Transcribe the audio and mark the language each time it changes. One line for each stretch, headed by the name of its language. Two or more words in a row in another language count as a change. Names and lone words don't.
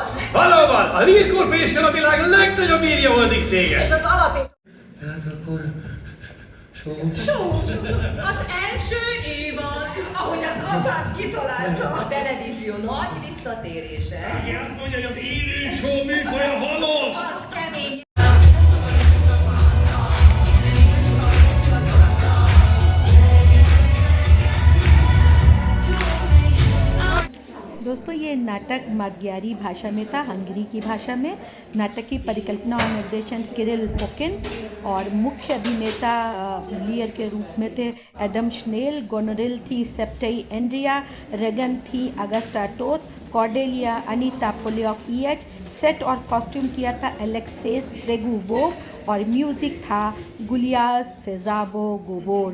Hungarian: Valóban, a Lear Corporation a világ legnagyobb írja holding cége. És az alapító. Tehát akkor... Az első évad, ahogy az apám kitalálta. A televízió nagy visszatérése. Aki azt mondja, hogy az élő show műfaja halott. Az kemény.
Hindi: दोस्तों ये नाटक magyarी भाषा में था, हंगरी की भाषा में। नाटक की परिकल्पना और निर्देशन किरिल फोकिन और मुख्य अभिनेता लियर के रूप में थे एडम श्नेल, गोनोरिल थी सेप्टेई एंड्रिया, रेगन थी अगस्टा टोथ, कॉर्डेलिया अनीता पोलियोक, सेट और कॉस्ट्यूम किया था एलेक्सेस त्रेगुवोव और म्यूज़िक था गुलिया सेजाबो गोबोर।